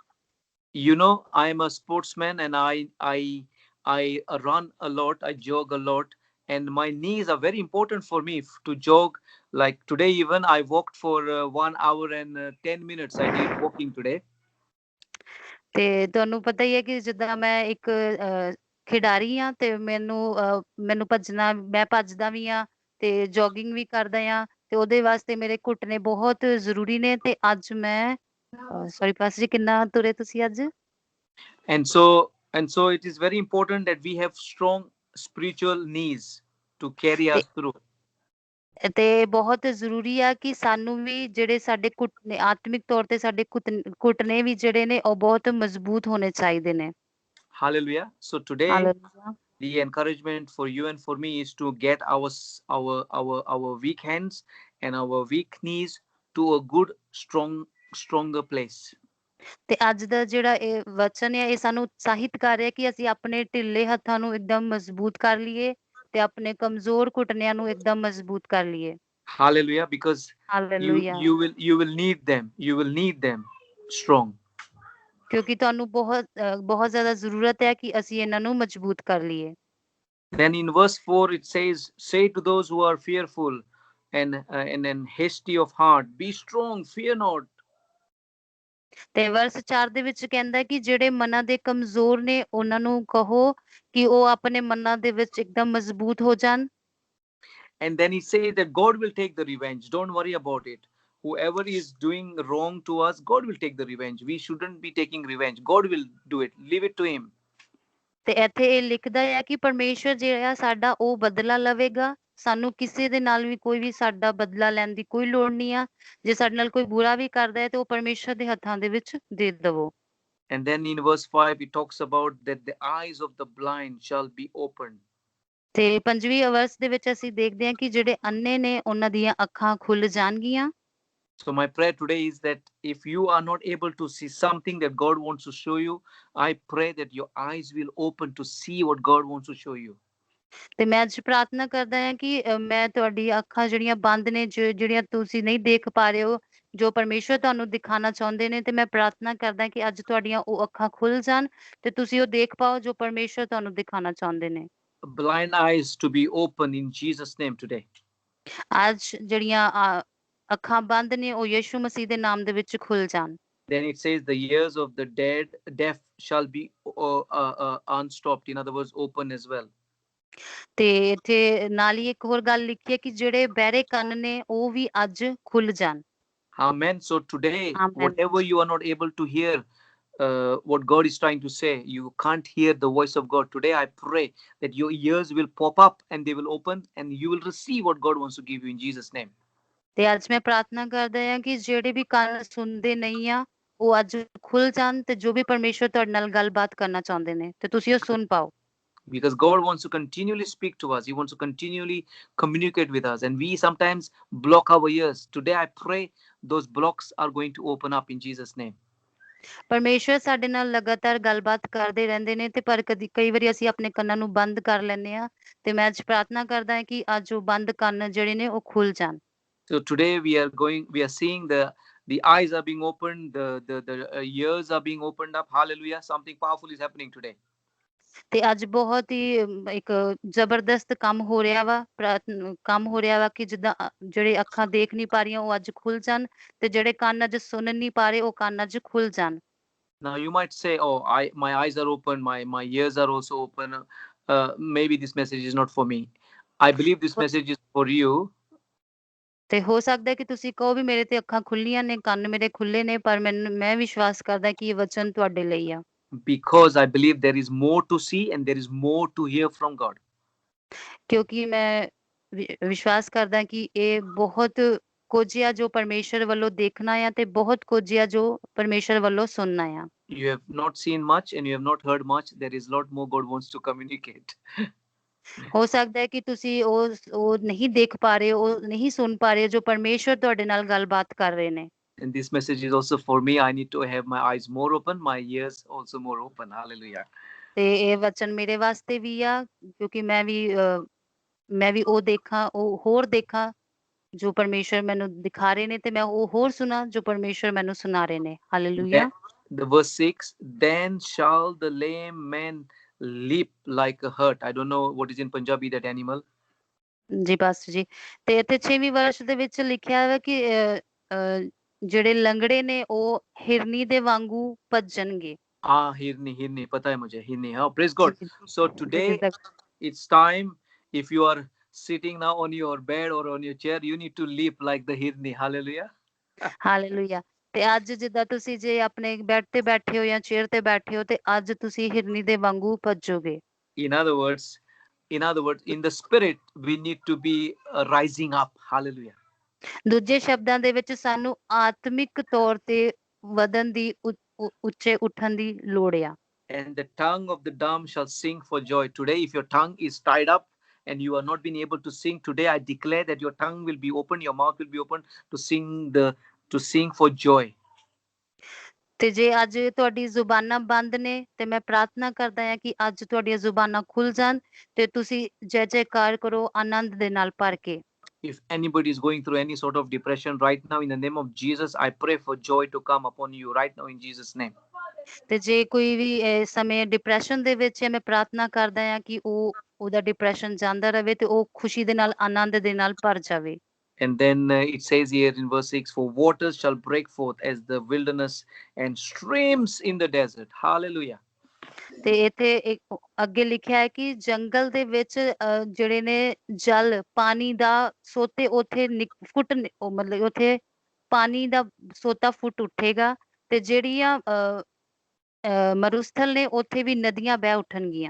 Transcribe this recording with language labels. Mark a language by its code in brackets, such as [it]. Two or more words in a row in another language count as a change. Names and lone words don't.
[en] You know, I am a sportsman and I run a lot, I jog a lot, and my knees are very important for me to jog. Like today, even I walked for 1 hour and 10 minutes. I did walking today. [pa] ਤੇ ਤੁਹਾਨੂੰ ਪਤਾ ਹੀ ਹੈ ਕਿ ਜਿੱਦਾਂ ਮੈਂ ਇੱਕ ਖਿਡਾਰੀ ਆ ਤੇ ਮੈਨੂੰ ਮੈਂ ਭੱਜਦਾ ਵੀ ਆ ਤੇ ਜੋਗਿੰਗ ਵੀ ਕਰਦਾ ਆ ਤੇ ਉਹਦੇ ਵਾਸਤੇ ਮੇਰੇ ਘੁਟਨੇ ਬਹੁਤ ਜ਼ਰੂਰੀ ਨੇ ਤੇ ਅੱਜ ਮੈਂ ਸੌਰੀ ਪਾਸ ਜੀ ਕਿੰਨਾ ਤੁਰੇ ਤੁਸੀਂ ਅੱਜ? [en] And so it is very important that we have strong spiritual knees to carry us through. [pa] ਤੇ ਬਹੁਤ ਜ਼ਰੂਰੀ ਆ ਕਿ ਸਾਨੂੰ ਵੀ ਜਿਹੜੇ ਸਾਡੇ ਘੁਟਨੇ ਆਤਮਿਕ ਤੌਰ ਤੇ ਸਾਡੇ ਘੁਟਨੇ ਵੀ ਜਿਹੜੇ ਨੇ ਉਹ ਬਹੁਤ ਮਜ਼ਬੂਤ ਹੋਣੇ ਚਾਹੀਦੇ ਨੇ। [en] Hallelujah. So today [pa] ਹਾਲੇਲੂਇਆ। [en] the encouragement for you and for me is to get our weak hands and our weak knees to a good stronger place. [pa] ਤੇ ਅੱਜ ਦਾ ਜਿਹੜਾ ਇਹ ਵਚਨ ਹੈ ਇਹ ਸਾਨੂੰ ਉਤਸ਼ਾਹਿਤ ਕਰ ਰਿਹਾ ਕਿ ਅਸੀਂ ਆਪਣੇ ਢਿੱਲੇ ਹੱਥਾਂ ਨੂੰ ਇੱਕਦਮ ਮਜ਼ਬੂਤ ਕਰ ਲਈਏ ਤੇ ਆਪਣੇ ਕਮਜ਼ੋਰ ਘੁਟਨਿਆਂ ਨੂੰ ਇੱਕਦਮ ਮਜ਼ਬੂਤ ਕਰ ਲਈਏ। [en] Hallelujah, because [pa] ਹਾਲੇਲੂਇਆ। [en] you will need them. You will need them strong. [pa] ਕਿਉਂਕਿ ਤੁਹਾਨੂੰ ਬਹੁਤ ਜ਼ਿਆਦਾ ਜ਼ਰੂਰਤ ਹੈ ਕਿ ਅਸੀਂ ਇਹਨਾਂ ਨੂੰ ਮਜ਼ਬੂਤ ਕਰ ਲਈਏ। [en] Then in verse 4 it says, say to those who are fearful and hasty of heart, be strong, fear not. [pa] ਤੇ ਵਰਸ 4 ਦੇ ਵਿੱਚ ਕਹਿੰਦਾ ਕਿ ਜਿਹੜੇ ਮਨਾਂ ਦੇ ਕਮਜ਼ੋਰ ਨੇ ਉਹਨਾਂ ਨੂੰ ਕਹੋ ਕਿ ਉਹ ਆਪਣੇ ਮਨਾਂ ਦੇ ਵਿੱਚ ਇੱਕਦਮ ਮਜ਼ਬੂਤ ਹੋ ਜਾਣ। [en] And then he says that God will take the revenge. Don't worry about it. Whoever is doing wrong to us, God will take the revenge. We shouldn't be taking revenge. God will do it. Leave it to him. [pa] ਤੇ ਇੱਥੇ ਇਹ ਲਿਖਦਾ ਹੈ ਕਿ ਪਰਮੇਸ਼ਰ ਜਿਹੜਾ ਸਾਡਾ ਉਹ ਬਦਲਾ ਲਵੇਗਾ। ਸਾਨੂੰ ਕਿਸੇ ਦੇ ਨਾਲ ਵੀ ਕੋਈ ਵੀ ਸਾਡਾ ਬਦਲਾ ਲੈਣ ਦੀ ਕੋਈ ਲੋੜ ਨਹੀਂ ਆ। ਜੇ ਸਾਡੇ ਨਾਲ ਕੋਈ ਬੁਰਾ ਵੀ ਕਰਦਾ ਹੈ ਤੇ ਉਹ ਪਰਮੇਸ਼ਰ ਦੇ ਹੱਥਾਂ ਦੇ ਵਿੱਚ ਦੇ ਦੇਵੋ। [en] And then in verse 5 it talks about that the eyes of the blind shall be opened. [pa] ਤੇ 5ਵੀਂ ਵਰਸ ਦੇ ਵਿੱਚ ਅਸੀਂ ਦੇਖਦੇ ਹਾਂ ਕਿ ਜਿਹੜੇ ਅੰਨੇ ਨੇ ਉਹਨਾਂ ਦੀਆਂ ਅੱਖਾਂ ਖੁੱਲ ਜਾਣਗੀਆਂ। [en] So my prayer today is that if you are not able to see something that God wants to show you, I pray that your eyes will open to see what God wants to show you. [pa] ਤੇ ਮੈਂ ਅੱਜ ਪ੍ਰਾਰਥਨਾ ਕਰਦਾ ਹਾਂ ਕਿ ਮੈਂ ਤੁਹਾਡੀ ਅੱਖਾਂ ਜਿਹੜੀਆਂ ਬੰਦ ਨੇ ਜਿਹੜੀਆਂ ਤੁਸੀਂ ਨਹੀਂ ਦੇਖ ਪਾ ਰਹੇ ਹੋ ਜੋ ਪਰਮੇਸ਼ਰ ਤੁਹਾਨੂੰ ਦਿਖਾਣਾ ਚਾਹੁੰਦੇ ਨੇ ਤੇ ਮੈਂ ਪ੍ਰਾਰਥਨਾ ਕਰਦਾ ਕਿ ਅੱਜ ਤੁਹਾਡੀਆਂ ਉਹ ਅੱਖਾਂ ਖੁੱਲ ਜਾਣ ਤੇ ਤੁਸੀਂ ਉਹ ਦੇਖ ਪਾਓ ਜੋ ਪਰਮੇਸ਼ਰ ਤੁਹਾਨੂੰ ਦਿਖਾਣਾ ਚਾਹੁੰਦੇ ਨੇ। [en] Blind eyes to be open in Jesus' name today. [pa] ਅੱਜ ਜਿਹੜੀਆਂ ਅੱਖਾਂ ਬੰਦ ਨੇ ਉਹ ਯਿਸੂ ਮਸੀਹ ਦੇ ਨਾਮ ਦੇ ਵਿੱਚ ਖੁੱਲ ਜਾਣ। [en] Then it says the ears of the deaf shall be unstopped. In other words, open as well. [pa] ਤੇ ਇੱਥੇ ਨਾਲ ਹੀ ਇੱਕ ਹੋਰ ਗੱਲ ਲਿਖੀ ਹੈ ਕਿ ਜਿਹੜੇ ਬਹਿਰੇ ਕੰਨ ਨੇ ਉਹ ਵੀ ਅੱਜ ਖੁੱਲ ਜਾਣ। [en] Amen. So today, Amen. whatever you are not able to hear, what God is trying to say, you can't hear the voice of God. Today, I pray that your ears will pop up and they will open and you will receive what God wants to give you in Jesus' name. [pa] ਤੇ ਅੱਜ ਮੈਂ ਪ੍ਰਾਰਥਨਾ ਕਰਦਾ ਹਾਂ ਕਿ ਜਿਹੜੇ ਵੀ ਕੰਨ ਸੁਣਦੇ ਨਹੀਂ ਆ ਉਹ ਅੱਜ ਖੁੱਲ ਜਾਣ ਤੇ ਜੋ ਵੀ ਪਰਮੇਸ਼ਰ ਤੁਹਾਡੇ ਨਾਲ ਗੱਲਬਾਤ ਕਰਨਾ ਚਾਹੁੰਦੇ ਨੇ ਤੇ ਤੁਸੀਂ ਉਹ ਸੁਣ ਪਾਓ। [en] Because God wants to continually speak to us. He wants to continually communicate with us. And we sometimes block our ears. Today, I pray those blocks are going to open up in Jesus' name. [pa] ਪਰਮੇਸ਼ਰ ਸਾਡੇ ਨਾਲ ਲਗਾਤਾਰ ਗੱਲਬਾਤ ਕਰਦੇ ਰਹਿੰਦੇ ਨੇ ਤੇ ਪਰ ਕਈ ਵਾਰੀ ਅਸੀਂ ਆਪਣੇ ਕੰਨਾਂ ਨੂੰ ਬੰਦ ਕਰ ਲੈਂਦੇ ਆ ਤੇ ਮੈਂ ਅੱਜ ਪ੍ਰਾਰਥਨਾ ਕਰਦਾ ਹਾਂ ਕਿ ਅੱਜ ਉਹ ਬੰਦ ਕੰਨ ਜਿਹੜੇ ਨੇ ਉਹ ਖੁੱਲ ਜਾਣ। [en] So today we are seeing the eyes are being opened, the ears are being opened up. Hallelujah. Something powerful is happening today. [pa] ਤੇ ਅੱਜ ਬਹੁਤ ਹੀ ਇੱਕ ਜ਼ਬਰਦਸਤ ਕੰਮ ਹੋ ਰਿਹਾ ਵਾ ਕਿ ਜਿੱਦਾਂ ਜਿਹੜੇ ਅੱਖਾਂ ਦੇਖ ਨਹੀਂ ਪਾ ਰਹੀਆਂ ਉਹ ਅੱਜ ਖੁੱਲ ਜਾਣ ਤੇ ਜਿਹੜੇ ਕੰਨ ਅੱਜ ਸੁਣ ਨਹੀਂ ਪਾ ਰਹੇ ਉਹ ਕੰਨ ਅੱਜ ਖੁੱਲ ਜਾਣ। [en] Now you might say, oh, my eyes are open, my ears are also open. Maybe this message is not for me. I believe this message is for you. [pa] ਤੇ ਹੋ ਸਕਦਾ ਹੈ ਕਿ ਤੁਸੀਂ ਕਹੋ ਵੀ ਮੇਰੇ ਤੇ ਅੱਖਾਂ ਖੁੱਲੀਆਂ ਨੇ ਕੰਨ ਮੇਰੇ ਖੁੱਲੇ ਨੇ ਪਰ ਮੈਂ ਵਿਸ਼ਵਾਸ ਕਰਦਾ ਕਿ ਇਹ ਵਚਨ ਤੁਹਾਡੇ ਲਈ ਆ। [en] Because I believe there is more to see and there is more to hear from God. [pa] ਕਿਉਂਕਿ ਮੈਂ ਵਿਸ਼ਵਾਸ ਕਰਦਾ ਕਿ ਇਹ ਬਹੁਤ ਕੁਝ ਆ ਜੋ ਪਰਮੇਸ਼ਰ ਵੱਲੋਂ ਦੇਖਣਾ ਆ ਤੇ ਬਹੁਤ ਕੁਝ ਆ ਜੋ ਪਰਮੇਸ਼ਰ ਵੱਲੋਂ ਸੁਣਨਾ ਆ। [en] You have not seen much and you have not heard much. There is a lot more God wants to communicate. [pa] ਹੋ ਸਕਦਾ ਹੈ ਕਿ ਤੁਸੀਂ ਉਹ ਨਹੀਂ ਦੇਖ ਪਾ ਰਹੇ, ਉਹ ਨਹੀਂ ਸੁਣ ਪਾ ਰਹੇ ਜੋ ਪਰਮੇਸ਼ਵਰ ਤੁਹਾਡੇ ਨਾਲ ਗੱਲਬਾਤ ਕਰ ਰਹੇ ਨੇ। [en] And this message is also for me. I need to have my eyes more open, my ears also more open. Hallelujah. [pa] ਤੇ ਇਹ ਵਚਨ ਮੇਰੇ ਵਾਸਤੇ ਵੀ ਆ, ਕਿਉਂਕਿ ਮੈਂ ਵੀ ਉਹ ਦੇਖਾਂ, ਉਹ ਹੋਰ ਦੇਖਾਂ ਜੋ ਪਰਮੇਸ਼ਵਰ ਮੈਨੂੰ ਦਿਖਾ ਰਹੇ ਨੇ, ਤੇ ਮੈਂ ਉਹ ਹੋਰ ਸੁਣਾ ਜੋ ਪਰਮੇਸ਼ਵਰ ਮੈਨੂੰ ਸੁਣਾ ਰਹੇ ਨੇ। ਹਾਲੇਲੂਇਆ। [en] The verse 6, then shall the lame man leap like a hart. I don't know what is in Punjabi that animal. [pa] ਜੀ ਪਾਸਟਰ ਜੀ, ਤੇ ਇੱਥੇ 6ਵੀਂ ਵਰਸ਼ ਦੇ ਵਿੱਚ ਲਿਖਿਆ ਹੈ ਕਿ ਜਿਹੜੇ ਲੰਗੜੇ ਨੇ ਉਹ ਹਿਰਨੀ ਦੇ ਵਾਂਗੂ ਭੱਜਣਗੇ। [hi] हिरनी, पता है मुझे, [en] hirni. Oh, praise God. So today it's time, if you are sitting now on your bed or on your chair, you need to leap like the hirni. Hallelujah. [pa] ਹਾਲੇਲੂਇਆ। ਤੇ ਅੱਜ ਜਿੱਦਾਂ ਤੁਸੀਂ ਜੇ ਆਪਣੇ ਬੈੱਡ ਤੇ ਬੈਠੇ ਹੋ ਜਾਂ ਚੇਅਰ ਤੇ ਬੈਠੇ ਹੋ, ਤੇ ਅੱਜ ਤੁਸੀਂ ਹਿਰਨੀ ਦੇ ਵਾਂਗੂ ਭੱਜੋਗੇ। [en] In other words, in the spirit, we need to be rising up. Hallelujah. [pa] ਦੂਜੇ ਸ਼ਬਦਾਂ ਦੇ ਵਿੱਚ ਸਾਨੂੰ ਆਤਮਿਕ ਤੌਰ ਤੇ ਵਧਣ ਦੀ, ਉੱਚੇ ਉੱਠਣ ਦੀ ਲੋੜ ਆ। [en] And the tongue of the dumb shall sing for joy. Today, if your tongue is tied up and you are not being able to sing, today I declare that your tongue will be open, your mouth will be open to sing for joy. [pa] ਤੇ ਜੇ ਅੱਜ ਤੁਹਾਡੀ ਜ਼ੁਬਾਨਾਂ ਬੰਦ ਨੇ, ਤੇ ਮੈਂ ਪ੍ਰਾਰਥਨਾ ਕਰਦਾ ਹਾਂ ਕਿ ਅੱਜ ਤੁਹਾਡੀਆਂ ਜ਼ੁਬਾਨਾਂ ਖੁੱਲ ਜਾਣ ਤੇ ਤੁਸੀਂ ਜੈ ਜੈਕਾਰ ਕਰੋ ਆਨੰਦ ਦੇ ਨਾਲ ਭਰ ਕੇ। [en] If anybody is going through any sort of depression right now, in the name of Jesus, I pray for joy to come upon you right now in Jesus' name. [pa] ਤੇ ਜੇ ਕੋਈ ਵੀ ਇਸ ਸਮੇਂ ਡਿਪਰੈਸ਼ਨ ਦੇ ਵਿੱਚ ਹੈ, ਮੈਂ ਪ੍ਰਾਰਥਨਾ ਕਰਦਾ ਹਾਂ ਕਿ ਉਹਦਾ ਡਿਪਰੈਸ਼ਨ ਜਾਂਦਾ ਰਹੇ ਤੇ ਉਹ ਖੁਸ਼ੀ ਦੇ ਨਾਲ, ਆਨੰਦ ਦੇ ਨਾਲ ਭਰ ਜਾਵੇ। [en] And then it says here in verse 6, for waters shall break forth as the wilderness and streams in the desert. Hallelujah. [pa] ਤੇ ਇੱਥੇ ਅੱਗੇ ਲਿਖਿਆ ਹੈ ਕਿ ਜੰਗਲ ਦੇ ਵਿੱਚ ਜਿਹੜੇ ਨੇ ਜਲ, ਪਾਣੀ ਦਾ ਸੋਤੇ ਉੱਥੇ ਮਤਲਬ ਉੱਥੇ ਪਾਣੀ ਦਾ ਸੋਤਾ ਫੁੱਟ ਉੱਠੇਗਾ, ਤੇ ਜਿਹੜੀਆਂ ਮਰੁਸਥਲ ਨੇ ਉੱਥੇ ਵੀ ਨਦੀਆਂ ਬਹਿ ਉੱਠਣਗੀਆਂ।